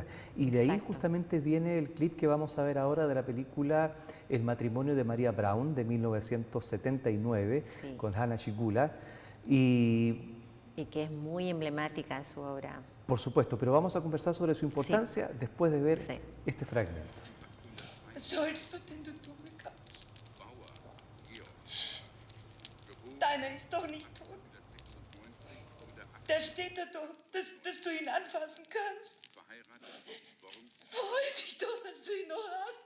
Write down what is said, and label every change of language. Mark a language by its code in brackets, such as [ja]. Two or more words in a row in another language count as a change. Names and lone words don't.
[es] Y de ahí justamente viene el clip que vamos a ver ahora de la película El matrimonio de María Braun, de 1979, con Hanna Schygulla. Y Y que es muy emblemática en su obra. Por supuesto, pero vamos a conversar sobre su importancia después de ver este fragmento. [de] Was sollst du denn, du dumme Katz? Deiner ist doch nicht tot. Da steht er doch, dass du ihn anfassen kannst. Freu dich doch, dass du ihn noch hast.